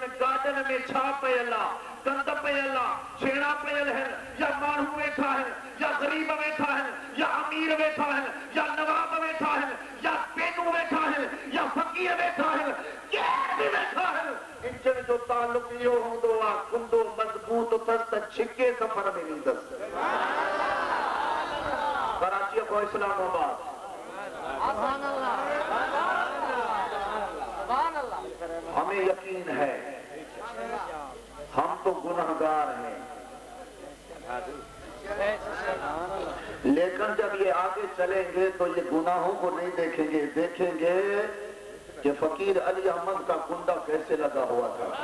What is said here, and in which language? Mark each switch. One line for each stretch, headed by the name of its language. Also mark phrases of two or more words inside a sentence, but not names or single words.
Sindhi: गार्डन में छा पयल आ, कंद पयल आ, छेड़ा पयल है, या माण्हू वेठा है, या गरीब वेठा है, या अमीर वेठा है, या नवाब वेठा है, या पेनू वेठा है, या फकीर वेठा है, केर भी वेठा है, इंजन जो ताल्लुक इहो हूंदो आ, कुंडो मज़बूत अथसि त छिके सफ़र में ईंदसि।
Urdu: کراچی کو اسلام آباد ہمیں یقین ہے ہم تو گنہگار ہیں، لیکن جب یہ آگے چلیں گے تو یہ گناہوں کو نہیں دیکھیں گے، دیکھیں گے کہ فقیر علی احمد کا کنڈا کیسے لگا ہوا تھا,